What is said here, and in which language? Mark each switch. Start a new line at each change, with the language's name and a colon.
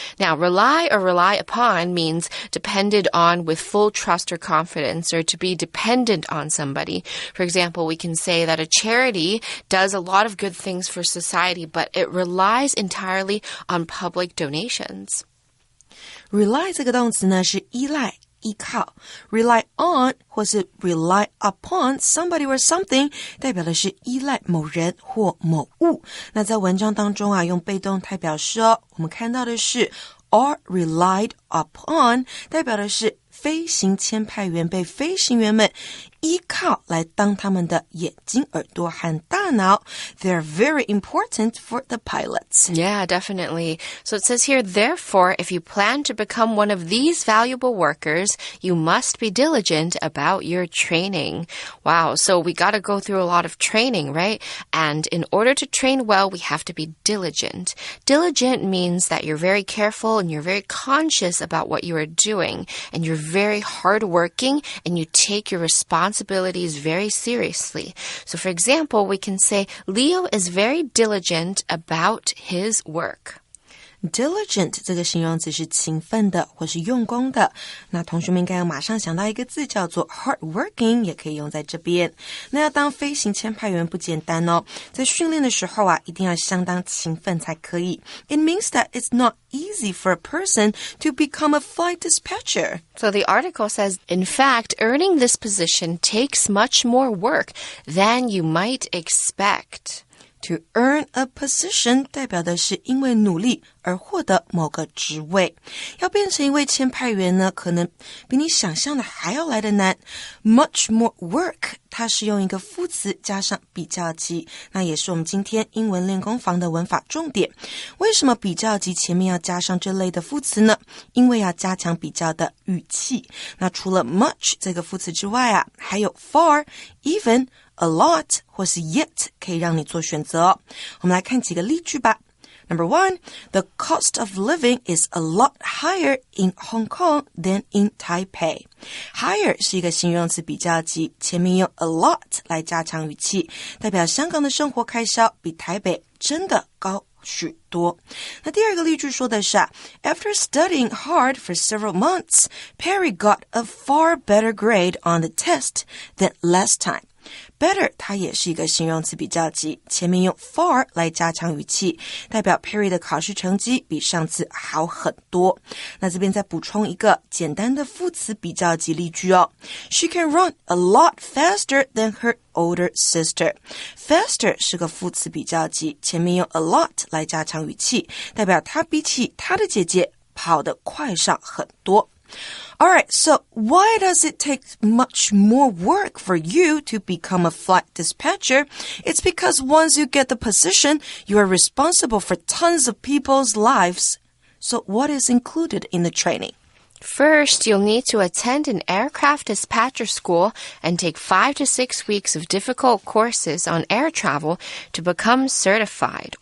English: Now, rely or rely upon means depended on with full trust or confidence, or to be dependent on somebody. For example, we can say that a charity does a lot of good things for society, but it relies entirely on public donations.
Chinese: Rely 这个动词呢是依赖依靠
English: rely on
Chinese: 或是
English: rely upon somebody or something
Chinese: 代表的是依赖某人或某物。那在文章当中用被动态表示我们看到的是
English: are relied upon
Chinese: 代表的是飞行签派员被飞行员们依靠来当他们的眼睛、耳朵和大脑。
English: They're very important for the pilots. Yeah, definitely. So it says here, therefore, if you plan to become one of these valuable workers, you must be diligent about your training. Wow, so we got to go through a lot of training, right? And in order to train well, we have to be diligent. Diligent means that you're very careful and you're very conscious about what you are doing, and you're very hardworking and you take your responsibilities very seriously. So for example, we can say Leo is very diligent about his work.
Chinese: Diligent 这个形容词是勤奋的或是用功的，那同学们应该要马上想到一个字叫做 hardworking， 也可以用在这边。那要当飞行签派员不简单哦，在训练的时候一定要相当勤奋才可以。
English: It means that it's not easy for a person to become a flight dispatcher. So the article says, in fact, earning this position takes much more work than you might expect. To earn a position
Chinese: 代表的是因为努力而获得某个职位。要变成一位签派员呢，可能比你想象的还要来得难。
English: Much more work
Chinese: 它是用一个副词加上比较级，那也是我们今天英文练功房的文法重点。为什么比较级前面要加上这类的副词呢？因为要加强比较的语气。那除了 much 这个副词之外啊，还有 far、even、a lot 或是 yet 可以让你做选择哦。我们来看几个例句吧。
English: Number 1, the cost of living is a lot higher in Hong Kong than in Taipei.
Chinese: Higher 是一个形容词比较级，前面用 a lot 来加强语气，代表香港的生活开销比台北真的高许多。那第二个例句说的是
English: After studying hard for several months, Perry got a far better grade on the test than last time.Better
Chinese: 它也是一个形容词比较级，前面用
English: far
Chinese: 来加强语气，代表 Perry 的考试成绩比上次好很多。那这边再补充一个简单的副词比较级例句哦。
English: She can run a lot faster than her older sister.
Chinese: Faster 是个副词比较级，前面用 a lot 来加强语气，代表她比起她的姐姐跑得快上很多。
English: Alright, so why does it take much more work for you to become a flight dispatcher? It's because once you get the position, you are responsible for tons of people's lives. So what is included in the training? First, you'll need to attend an aircraft dispatcher school and take 5 to 6 weeks of difficult courses on air travel to become certified.